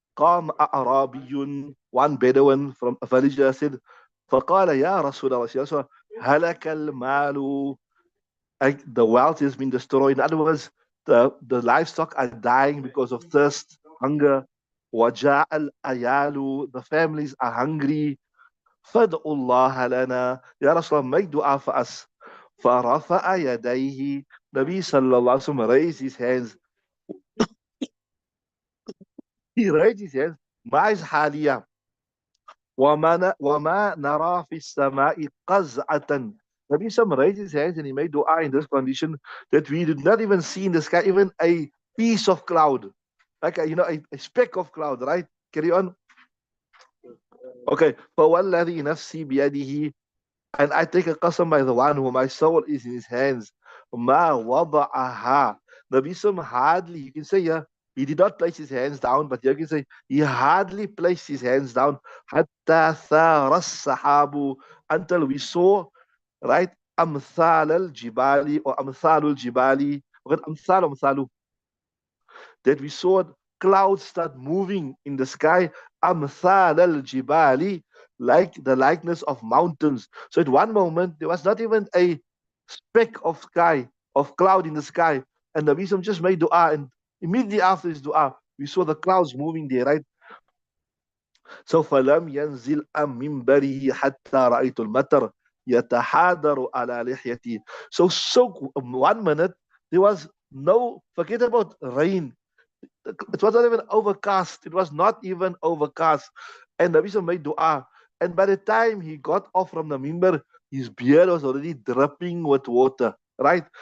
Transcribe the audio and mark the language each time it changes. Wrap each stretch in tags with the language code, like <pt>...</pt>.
<ar>قام أعرابي,</ar> <en>one Bedouin from a village said,</en> <ar>فقال يا رسول الله هلك المال,</ar> <en>the wealth has been destroyed. In other words, the livestock are dying because of thirst, hunger.</en> <ar>وجاء الأيال,</ar> <en>the families are hungry.</en> <ar>فادعوا الله لنا, يا رسول الله,</ar> <en>make dua for us.</en> <ar>فرفع يديه,</ar> <en>Nabi sallallahu alaihi wasallam raised his hands. He raised his hands.</en> <ar>ما is حاليا وما نرى في السماء قزعة.</ar> <en>Nabi Sallam raised his hands and he made dua in this condition that we did not even see in the sky even a piece of cloud, like a speck of cloud, right? Carry on. Okay.</en> <ar>فوالذي نفسي بيده,</ar> <en>and I take a qasam by the one who my soul is in his hands.</en> <ar>ما وضعها.</ar> <en>Nabi Sallam hardly, you can say, yeah, he did not place his hands down, but you can say he hardly placed his hands down.</en> <ar>حتى ثار السحاب,</ar> <en>until we saw, right,</en> <ar>أمثال الجبال</ar> <en>or أمثال الجبال, أمثال, that we saw clouds start moving in the sky.</en> <ar>أمثال الجبال,</ar> <en>like the likeness of mountains. So at one moment there was not even a speck of sky, of cloud in the sky, and the Nabi just made dua, and immediately after his dua we saw the clouds moving there, right?</en> <ar>So فلم ينزل عن منبره حتى رأيت المطر يتحادر على لحيتي.</ar> <en>So 1 minute there was no, forget about rain, it was not even overcast. It was not even overcast. And Nabi Sallallahu made dua. And by the time he got off from the mimbar, his beard was already dripping with water. Right?</en>